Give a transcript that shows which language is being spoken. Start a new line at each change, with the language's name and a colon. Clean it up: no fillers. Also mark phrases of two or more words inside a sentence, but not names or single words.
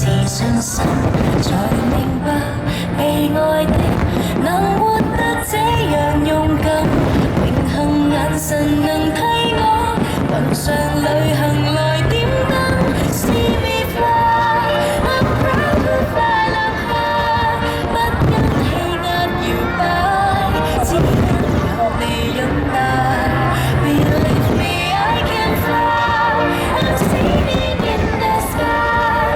Chinese: 信心，才明白被愛的能活得這樣勇敢。榮幸眼神能替我雲上旅行來點燈。
English: See me fly, I'm proud of I love her，
Chinese: 不因氣壓搖擺，只因有你擁戴。
English: Believe me, I can fly, I'm singing in the sky。